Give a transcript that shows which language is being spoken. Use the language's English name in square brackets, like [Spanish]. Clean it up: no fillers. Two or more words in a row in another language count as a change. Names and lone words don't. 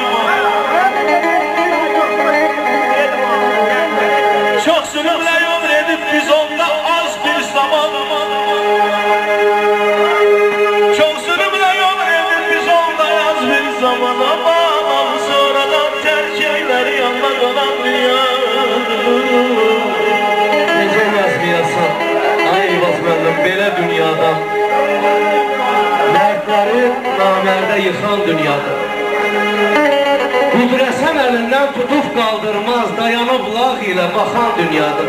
[Turkish] Çok zulümle yol edip biz onda az bir zaman. Çok zulümle yol edip biz onda az bir zaman. Ama sonradan terk eyler yanına kalan dünya. [Azerbaijani] Necə yazmayasan, ay vazməndim belə dünyadan. Mərdləri namərdə yıxan dünyada. Qudrəsən əlindən tutub qaldırmaz, dayanıb lağ ilə baxan dünyada.